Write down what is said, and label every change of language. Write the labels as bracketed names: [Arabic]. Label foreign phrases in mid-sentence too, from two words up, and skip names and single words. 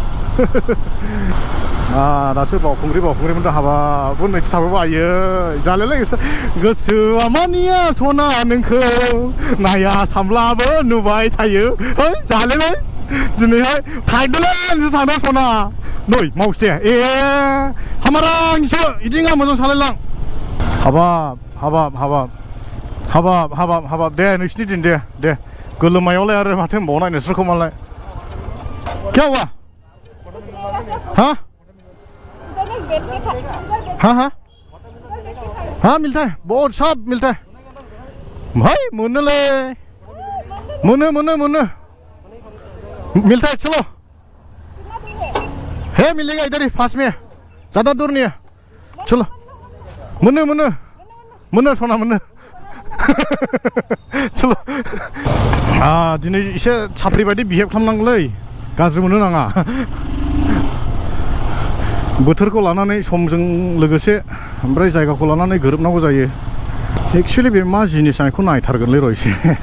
[Bodo] दासो बावखुंग्रिमोन हाबाबो नैथि थाबाबो आयो जालायलाय गोसोआ मानिया सना नोंखौ नाया सामब्लाबो नुबाय थायो ओइ जालायलाय दिनैहाय थाइडलेण्डसो थांदों सना नै मावसे हामारांसो इदि नङा मोजां सालायलां हाबाब दे नोंसिनि दिन दे गोलोमायावलाय आरो माथो होनबावनाय नोंसोरखौ मालाय [Hindi] क्या हुआ हाँ मिलता है बहुत सब मिलता है भाई मोनोले मोनो मिलता है चलो है मिलेगा इधर ही पास में ज़्यादा दूर नहीं है चलो मोनो सोना मोनो [Bodo] चलो दिनै एसे साप्रि बायदि बिहेभ खालामनांगौलै गाज्रि मोननो नाङा बोथोरखौ लानानै समजों लोगोसे ओमफ्राय जायगाखौ लानानै गोरोबनांगौ जायो एक्चुअलि बे मा जिनिस आं बेखौ नायथारगोनलै र' एसे